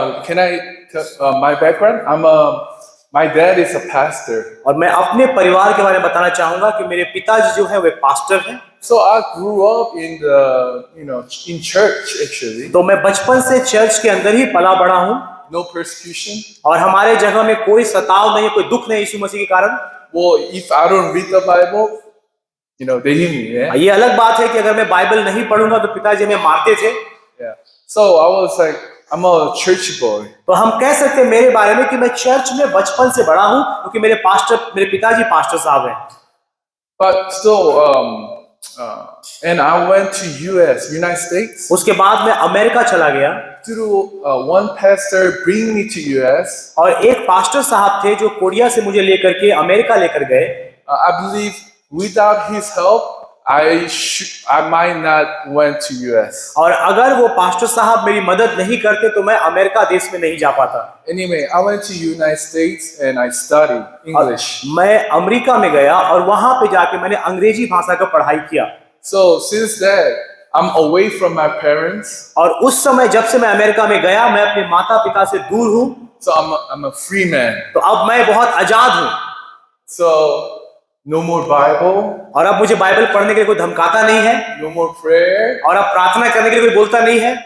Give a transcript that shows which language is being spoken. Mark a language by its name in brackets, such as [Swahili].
[English] Can I tell my background? My dad is a pastor. [Hindi] और मैं अपने परिवार के बारे में बताना चाहूंगा कि मेरे पिताजी जो है वे पास्टर हैं। [English] So I grew up in church actually. [Hindi] तो मैं बचपन से चर्च के अंदर ही पला बड़ा हूँ [English] No persecution. [Hindi] और हमारे जगह में कोई सताव नहीं, कोई दुख नहीं यीशु मसीह के कारण। [English] Well, if I don't read the Bible, they hit me. Yeah. [Hindi] ये अलग बात है कि अगर मैं बाइबल नहीं पढ़ूंगा तो पिताजी हमें मारते थे। [English] Yeah. So I was like, I'm a church boy. [Hindi] तो हम कह सकते हैं मेरे बारे में कि मैं चर्च में बचपन से बड़ा हूँ क्योंकि मेरे पिताजी पास्टर साहब हैं। [English] But still, and I went to United States. [Hindi] उसके बाद मैं अमेरिका चला गया [English] Through one pastor bring me to US. [Hindi] और एक पास्टर साहब थे जो कोरिया से मुझे लेकर के अमेरिका लेकर गए। [English] I believe without his help, I might not went to US. [Hindi] और अगर वो पास्टर साहब मेरी मदद नहीं करते तो मैं अमेरिका देश में नहीं जा पाता। [English] Anyway, I went to United States and I studied English. [Hindi] मैं अमेरिका में गया और वहां पे जाके मैंने अंग्रेजी भाषा का पढ़ाई किया। [English] So since that, I'm away from my parents. [Hindi] और उस समय जब से मैं अमेरिका में गया मैं अपने माता पिता से दूर हूँ। [English] So I'm a free man. [Hindi] तो अब मैं बहुत आजाद हूँ। [English] So no more Bible. [Hindi] और अब मुझे बाइबल पढ़ने के लिए कोई धमकाता नहीं है। [English] No more prayer. [Hindi] और अब प्रार्थना करने के लिए कोई बोलता नहीं है।